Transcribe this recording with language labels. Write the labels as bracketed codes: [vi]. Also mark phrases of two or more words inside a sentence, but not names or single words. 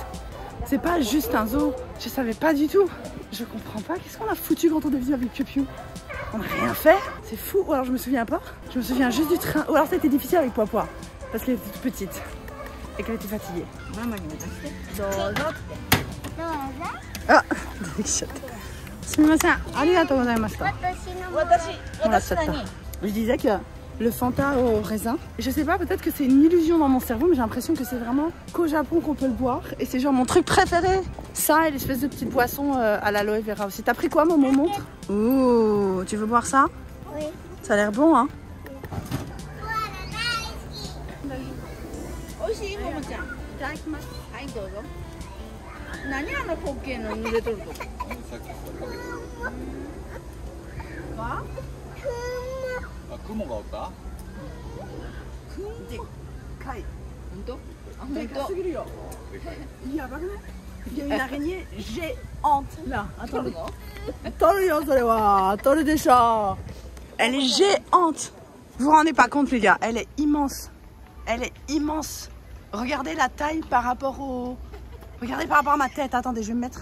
[fr] C'est pas juste un zoo. Je savais pas du tout. Je comprends pas. Qu'est-ce qu'on a foutu quand on est venu avec Piu Piu? On n'a rien fait. C'est fou. Ou alors je me souviens pas. Je me souviens juste du train. Ou alors c'était difficile avec Poipoi. Parce qu'elle était toute petite. Et qu'elle était fatiguée. Ah, délicieuse. Sumimasen. [ja] ありがとうございました. Morashchatta. [fr] Je disais que le Fanta au raisin, je sais pas, peut-être que c'est une illusion dans mon cerveau, mais j'ai l'impression que c'est vraiment qu'au Japon qu'on peut le boire. Et c'est genre mon truc préféré. Ça et l'espèce de petite boisson à l'aloe vera aussi. T'as pris quoi, maman? Montre. Ouh, tu veux boire ça? Oui. Ça a l'air bon, hein? [ja] 美味しいももちゃん。いただきます。はい、どうぞ。何あのポッケの濡れとるとこ。は？あ、雲がおった？でっかい。本当？あ、で本当。かすぎるよ。やばくない？ [fr] Il y a une araignée géante là. Attends, elle est géante. Vous vous rendez pas compte, les gars? Elle est immense. Elle est immense. Regardez la taille par rapport au... Regardez par rapport à ma tête. Attendez, je vais me mettre.